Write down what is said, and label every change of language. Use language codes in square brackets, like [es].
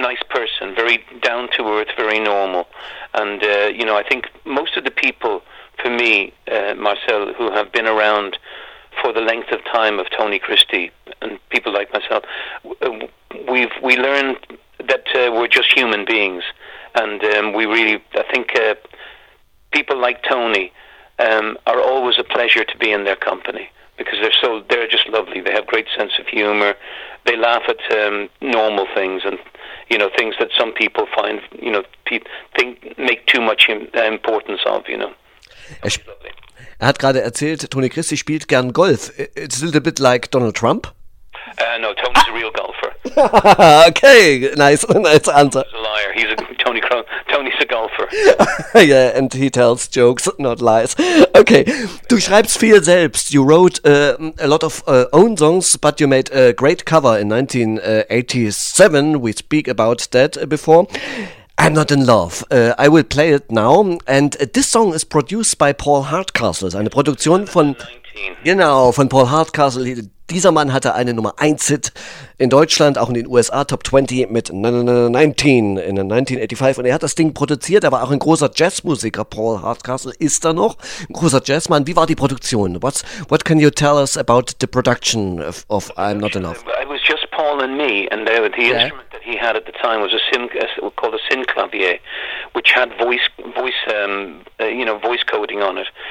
[en] person, very down to earth, very normal, and you know, I think most of the people for me, Marcel, who have been around for the length of time of Tony Christie and people like myself, we learned that we're just human beings, and I think people like Tony are always a pleasure to be in their company, because they're just lovely. They have great sense of humor. They laugh at normal things, and you know, things that some people find, you know, make too much importance of, you know. [de] Er hat gerade erzählt, Tony Christie spielt gern Golf. [en] It's a little bit like Donald Trump. No, Tony's a real golfer. Okay, nice answer. He's a liar. He's a Tony's a golfer. Yeah, and he tells jokes, not lies. Okay, [de] du schreibst viel selbst. [en] You wrote a lot of own songs, but you made a great cover in 1987. We speak about that before. I'm Not in Love. I will play it now. And this song is produced by Paul Hardcastle. [de] Eine Produktion von 19. Genau, von Paul Hardcastle. Dieser Mann hatte eine Nummer 1 Hit in Deutschland, auch in den USA, Top 20 mit 19 in 1985. Und er hat das Ding produziert. Er war auch ein großer Jazzmusiker. Paul Hardcastle ist da noch. Ein großer Jazzmann. Wie war die Produktion? [en] What can you tell us about the production of I'm Not in Love? It was just Paul and me, and instrument he had at the time was called a synclavier, which had voice coding on it.